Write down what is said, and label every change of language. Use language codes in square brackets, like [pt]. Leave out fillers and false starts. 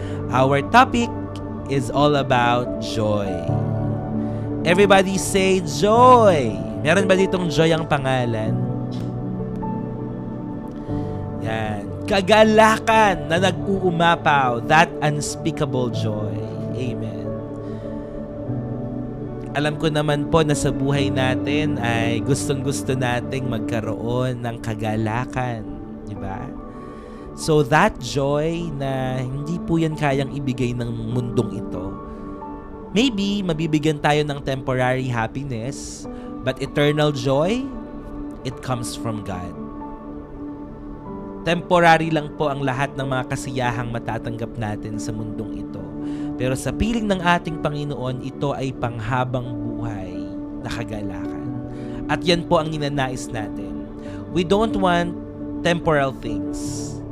[en] Our topic is all about joy. Everybody say joy! [tl] Meron ba ditong joy ang pangalan? Yan. Kagalakan na nag-uumapaw. [en] That unspeakable joy. Amen. [tl] Alam ko naman po na sa buhay natin ay gustong-gusto nating magkaroon ng kagalakan. Diba? [en] So that joy [tl] na hindi po yan kayang ibigay ng mundong ito. [en] Maybe [tl] mabibigyan tayo ng [en] temporary happiness, but eternal joy, it comes from God. [tl] Temporary lang po ang lahat ng mga kasiyahang matatanggap natin sa mundong ito. Pero sa piling ng ating Panginoon, ito ay panghabang buhay na kagalakan. At yan po ang ninanais natin. [en] We don't want temporal things.